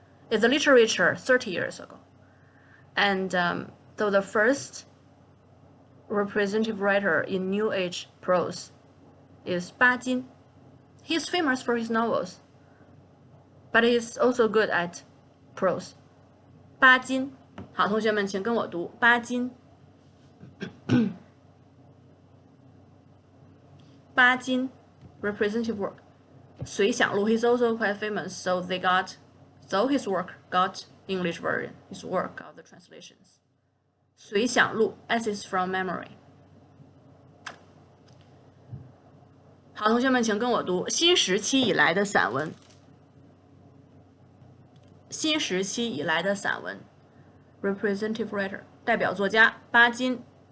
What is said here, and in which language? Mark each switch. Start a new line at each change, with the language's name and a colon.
English: It's the literature 30 years ago. And though the first representative writer in New Age prose is 巴金. He's famous for his novels, but he's also good at prose.
Chinese: 巴金，好，同学们请跟我读巴金。
English: 巴金 representative work. 随想录 he's also quite famous, so his work got English version, his work got the translations. 随想录 essays from memory.
Chinese: 好，同学们请跟我读新时期以来的散文。新时期以来的散文
English: representative writer
Chinese: 代表作家巴金。